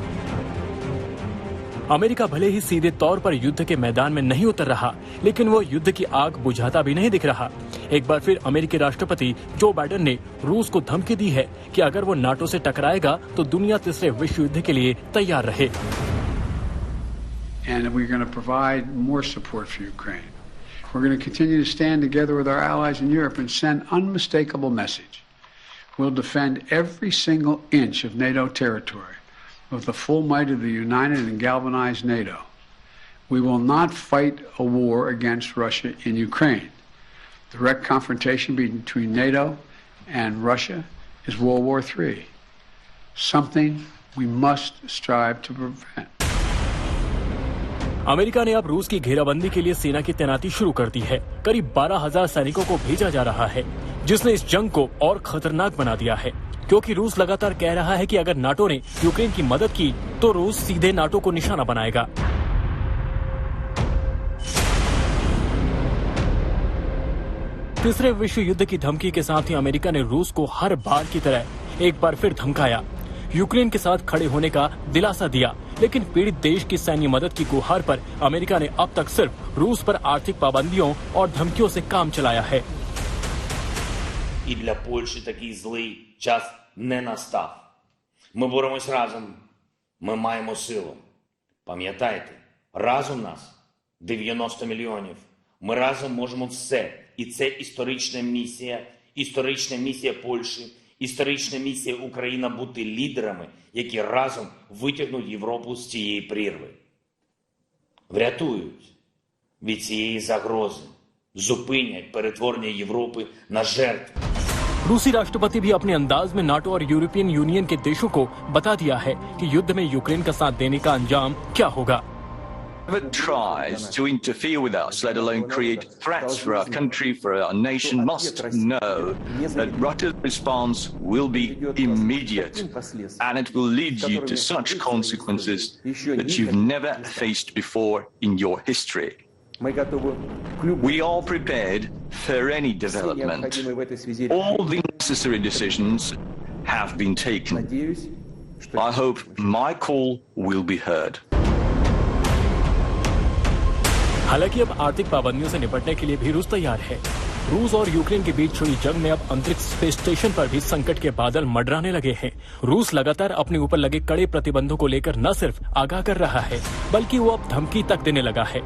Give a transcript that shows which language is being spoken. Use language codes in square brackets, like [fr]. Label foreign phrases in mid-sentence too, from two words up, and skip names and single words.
[hi] अमेरिका भले ही सीधे तौर पर युद्ध के मैदान में नहीं उतर रहा, लेकिन वो युद्ध की आग बुझाता भी नहीं दिख रहा। एक बार फिर अमेरिकी राष्ट्रपति जो बाइडेन ने रूस को धमकी दी है कि अगर वो नाटो से टकराएगा तो दुनिया तीसरे विश्व युद्ध के लिए तैयार रहे। [en] And we're going to provide more support for Ukraine. We're going to continue to stand together with our allies in Europe and send unmistakable message. We'll defend every single inch of NATO territory with the full might of the united and galvanized NATO. We will not fight a war against Russia in Ukraine. Direct confrontation between NATO and Russia is World War III, something we must strive to prevent. [hi] अमेरिका ने अब रूस की घेराबंदी के लिए सेना की तैनाती शुरू कर दी है। करीब 12,000 सैनिकों को भेजा जा रहा है, जिसने इस जंग को और खतरनाक बना दिया है, क्योंकि रूस लगातार कह रहा है कि अगर नाटो ने यूक्रेन की मदद की तो रूस सीधे नाटो को निशाना बनाएगा। तीसरे विश्व युद्ध की धमकी के साथ ही अमेरिका ने रूस को हर बार की तरह एक बार फिर धमकाया, यूक्रेन के साथ खड़े होने का दिलासा दिया। लेकिन पीड़ित देश की सैन्य मदद की गुहार पर अमेरिका ने अब तक सिर्फ रूस पर आर्थिक पाबंदियों और धमकियों से काम चलाया है। [uk] І для Польщі такий злий час не настав. Ми боремось разом. Ми маємо силу. Пам'ятайте, разом нас 90 мільйонів. Ми разом можемо все. І це історична місія Польщі, історична місія України бути лідерами, які разом витягнуть Європу з цієї прірви. Врятують від цієї загрози, зупинять перетворення Європи на жертву. [hi] रूसी राष्ट्रपति भी अपने अंदाज में नाटो और यूरोपियन यूनियन के देशों को बता दिया है कि युद्ध में यूक्रेन का साथ देने का अंजाम क्या होगा। [en] Whoever tries to interfere with us, let alone create threats for our country, for our nation, must know that Russia's response will be immediate, and it will lead you to such consequences that you've never faced before in your history. We are prepared for any development. All the necessary decisions have been taken. I hope my call will be heard. [hi] हालांकि अब आर्थिक पाबंदियों से निपटने के लिए भी रूस तैयार है। रूस और यूक्रेन के बीच छिड़ी जंग में अब अंतरिक्ष स्पेस स्टेशन पर भी संकट के बादल मंडराने लगे हैं। रूस लगातार अपने ऊपर लगे कड़े प्रतिबंधों को लेकर न सिर्फ आगाह कर रहा है, बल्कि वो अब धमकी तक देने लगा है।